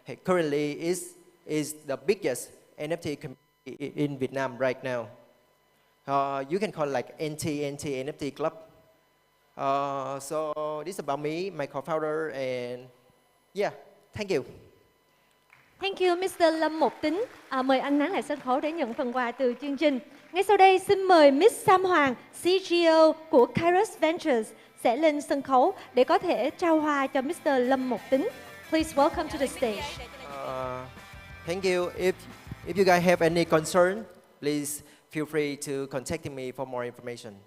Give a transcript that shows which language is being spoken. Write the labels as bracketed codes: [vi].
[en] Currently is the biggest NFT community in Vietnam right now. You can call it like NT NFT Club. So this is about me, my co-founder, and yeah, thank you. Thank you, Mr. Lâm Một Tính. [vi] Mời anh nán lại sân khấu để nhận phần quà từ chương trình. Ngay sau đây, xin mời Miss Sam Hoàng, CEO của Kairos Ventures, sẽ lên sân khấu để có thể trao hoa cho Mr. Lâm Một Tính. [en] Please welcome to the stage. Thank you. If you guys have any concern, please feel free to contact me for more information.